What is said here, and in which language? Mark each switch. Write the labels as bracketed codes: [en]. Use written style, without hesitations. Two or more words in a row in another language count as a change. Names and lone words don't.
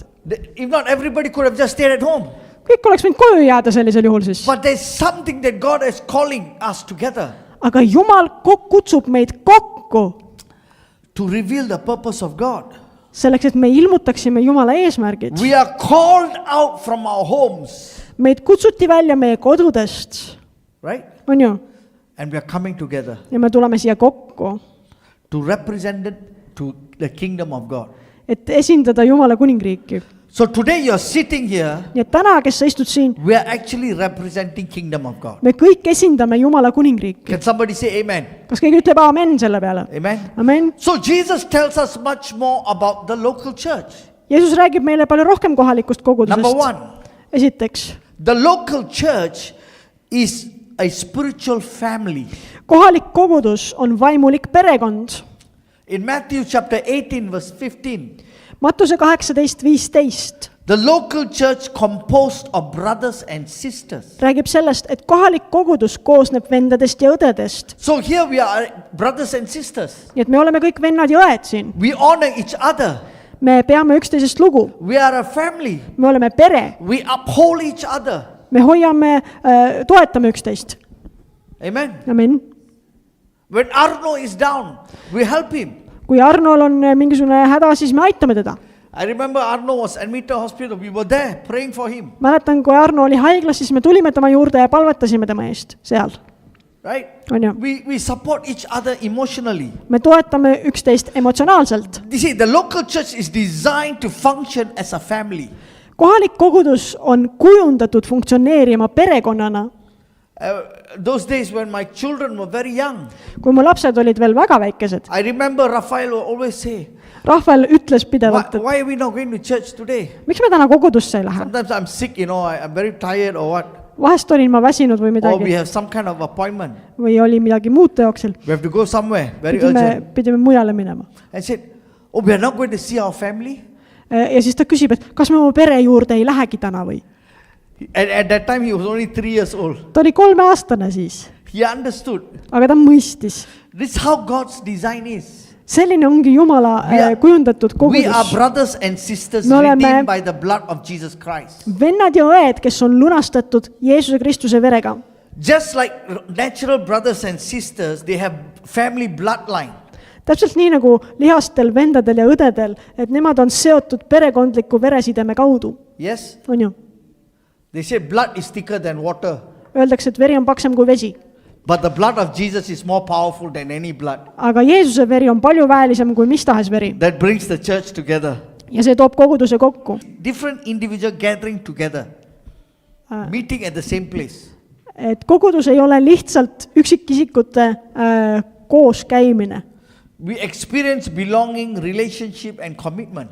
[en] If not, everybody could have just stayed at home. [et] kõik oleks võinud koju jääda sellisel juhul siis. [en] But there's something that God is calling us together [et] aga Jumal kutsub meid kokku [en] to reveal the purpose of God. [et] selleks, et me ilmutaksime Jumala eesmärgid. [en] We are called out from our homes, [et] meid kutsuti välja meie kodudest, [en] right? [et] on ju, [en] And we are coming together [et] ja me tuleme siia kokku, [en] to represent it to the kingdom of God. [et] et esindada Jumala kuningriiki. [en] So today you are sitting here, [et] nii et täna, kes sa istud siin, [en] we are actually representing kingdom of God. [et] me kõik esindame Jumala kuningriiki. [en] Can somebody say amen? [et] kas keegi ütleb amen selle peale? [en] Amen. [et] Amen. [en] So Jesus tells us much more about the local church. [et] Jeesus räägib meile palju rohkem kohalikust [en] Number [et] kogudusest. [en] one, [et] esiteks, [en] the local church is a spiritual family. [et] kohalik kogudus on vaimulik perekond. [en] In Matthew chapter 18 verse 15, [et] Mattuse 18:15 [en] the local church composed of brothers and sisters. [et] räägib sellest, et kohalik kogudus koosneb vendadest ja õdedest. [en] So here we are brothers and sisters. [et] nii et me oleme kõik vennad ja õed siin. [en] We honor each other. [et] me peame üksteisest lugu, [en] We are a family. [et] me oleme pere, [en] We uphold each other. [et] me hoiame, toetame üksteist. [en] Amen. [et] Amen. [en] When Arno is down, we help him. [et] kui Arnol on mingisugune häda, siis me aitame teda. [en] I remember Arno was admitted to hospital. We were there praying for him. [et] mäletan, kui Arno oli haiglas, siis me tulime tema juurde ja palvetasime tema eest seal, [en] Right? [et] on ju. [en] We support each other emotionally. [et] me toetame üksteist emotsionaalselt. [en] You see, the local church is designed to function as a family. [et] kohalik kogudus on kujundatud funktsioneerima perekonnana. [en] Those days when my children were very young, [et] kui mu lapsed olid veel väga väikesed, [en] I remember Raphael would always say, [et] Rahval ütles [en] why, [et] pidevalt, et [en] why are we not going to church today? [et] miks me täna kogudusse ei lähe. [en] Sometimes I'm sick, I'm very tired or what. [et] vahest olin ma väsinud või [en] Or we [et] midagi [en] have some kind of appointment. [et] või oli midagi muud teoksil. [en] We have to go somewhere, very urgent. [et] pidime mujale minema. [en] I said, oh, we are not going to see our family? [et] ja siis ta küsib, et kas me oma pere juurde ei lähegi täna või. [en] At that time, he was only 3 years old. [et] ta oli 3-aastane siis, [en] He understood. [et] aga ta mõistis. [en] This is how God's design is. [et] selline ongi Jumala [en] We are- [et] kujundatud [en] We are [et] kogudus. [en] brothers and sisters [et] Me oleme- [en] redeemed by the blood of Jesus Christ. [et] Vennad ja õed, kes on lunastatud Jeesuse Kristuse verega. [en] Just like natural brothers and sisters, they have family bloodline. [et] Täpselt nii nagu lihastel vendadel ja õdedel, et nemad on seotud perekondliku veresideme kaudu, [en] Yes? [et] on ju? [en] They say blood is thicker than water. [et] Öeldakse, et veri on paksem kui vesi. [en] But the blood of Jesus is more powerful than any blood. [et] Aga Jeesuse veri on palju väelisem kui mis tahes veri. [en] That brings the church together. [et] Ja see toob koguduse kokku. [en] Different individual gathering together. Meeting at the same place. [et] Et kogudus ei ole lihtsalt üksikisikute koos käimine. [en] We experience belonging, relationship and commitment.